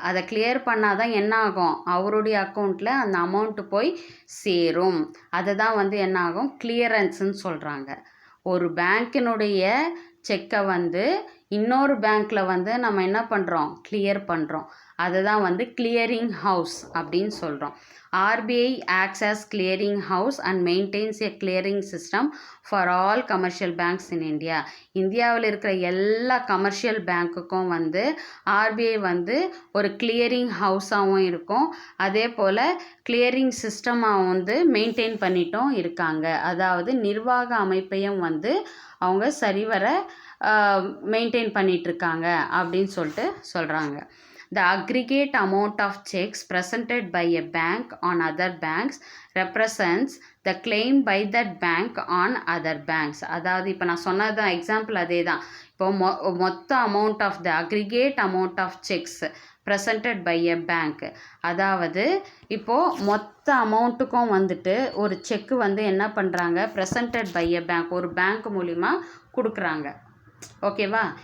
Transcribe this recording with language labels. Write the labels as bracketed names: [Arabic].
[Tamil] அதை கிளியர் பண்ணால் தான் என்ன ஆகும்? அவருடைய அக்கௌண்ட்டில் அந்த அமௌண்ட்டு போய் சேரும். அதை தான் வந்து என்ன ஆகும்? கிளியரன்ஸ்ன்னு சொல்கிறாங்க. ஒரு பேங்க்கினுடைய செக்கை வந்து இன்னொரு பேங்க்கில் வந்து நம்ம என்ன பண்ணுறோம்? கிளியர் பண்ணுறோம். அதுதான் வந்து கிளியரிங் ஹவுஸ் அப்படின்னு சொல்கிறோம். [English] RBI acts as clearing house and maintains a clearing system for all commercial banks in India. [Tamil] இந்தியாவில் இருக்கிற எல்லா கமர்ஷியல் பேங்க்குக்கும் வந்து ஆர்பிஐ வந்து ஒரு கிளியரிங் ஹவுஸாகவும் இருக்கும், அதே போல் கிளியரிங் சிஸ்டமாக வந்து மெயின்டைன் பண்ணிட்டும் இருக்காங்க. அதாவது நிர்வாக அமைப்பையும் வந்து அவங்க சரிவர மெயின்டைன் பண்ணிகிட்ருக்காங்க அப்படின்னு சொல்லிட்டு சொல்கிறாங்க. [English] The aggregate amount of checks presented by a bank on other banks represents the claim by that bank on other banks. [Tamil] அதாவது இப்போ நான் சொன்னது எக்ஸாம்பிள் அதே தான். இப்போ மொத்த [English] Amount of the aggregate amount of cheques presented by a bank. [Tamil] அதாவது இப்போது மொத்த அமௌண்ட்டுக்கும் வந்துட்டு ஒரு செக்கு வந்து என்ன பண்ணுறாங்க? [English] presented by a bank, [Tamil] ஒரு பேங்க் மூலிமா கொடுக்குறாங்க. ஓகேவா?